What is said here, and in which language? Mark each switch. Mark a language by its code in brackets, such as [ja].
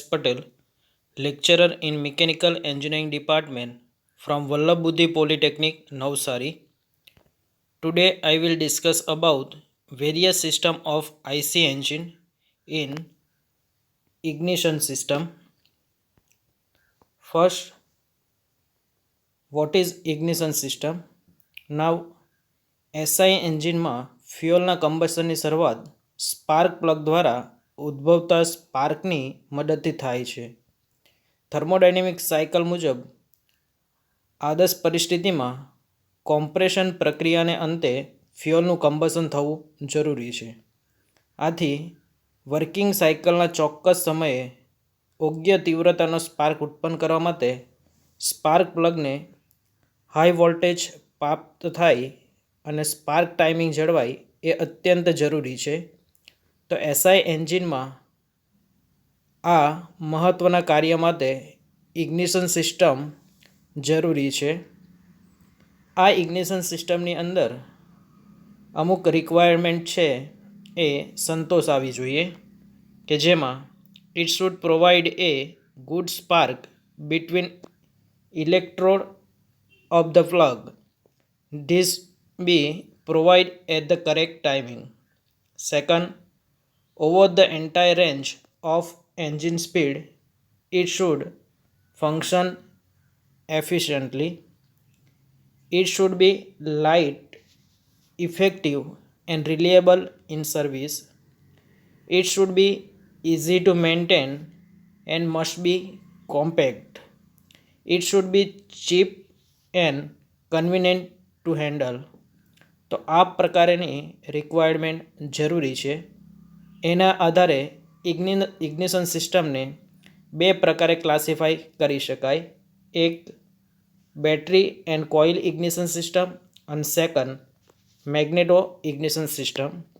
[en] Patel, lecturer in Mechanical Engineering Department from Vallabh Buddhi Polytechnic, Navsari. Today, I will discuss about various system of IC engine in ignition system. First, what is ignition system? [gu] Now, SI એન્જિનમાં ફ્યુઅલના કમ્બશનની શરૂઆત spark plug દ્વારા ઉદ્ભવતા સ્પાર્કની મદદથી થાય છે. Thermodynamic cycle મુજબ આદર્શ પરિસ્થિતિમાં કોમ્પ્રેશન પ્રક્રિયાને અંતે ફ્યુઅલનું કમ્બશન થવું જરૂરી છે. આથી વર્કિંગ સાયકલના ચોક્કસ સમયે યોગ્ય તીવ્રતાનો સ્પાર્ક ઉત્પન્ન કરવા માટે સ્પાર્ક પ્લગને હાઈ વોલ્ટેજ પ્રાપ્ત થાય અને સ્પાર્ક ટાઈમિંગ જળવાય એ અત્યંત જરૂરી છે. તો એસઆઈ એન્જિનમાં આ મહત્ત્વના કાર્ય માટે ઇગ્નિશન સિસ્ટમ જરૂરી છે. આ ઇગ્નિશન સિસ્ટમની અંદર અમુક રિક્વાયરમેન્ટ છે એ સંતોષ આવી જોઈએ કે જેમાં [en] It should provide a good spark between electrode of the plug. This be provide at the correct timing. Second, over the entire range of engine speed, it should function efficiently. It should be light, effective, and reliable in service. It should be easy to maintain and must be compact. It should be cheap and convenient to handle. [gu] તો આ પ્રકારની requirement જરૂરી છે. એના આધારે ignition સિસ્ટમને બે પ્રકારે ક્લાસિફાઈ કરી શકાય. એક battery and coil ignition system અને સેકન્ડ મેગ્નેટો ઇગ્નિશન સિસ્ટમ.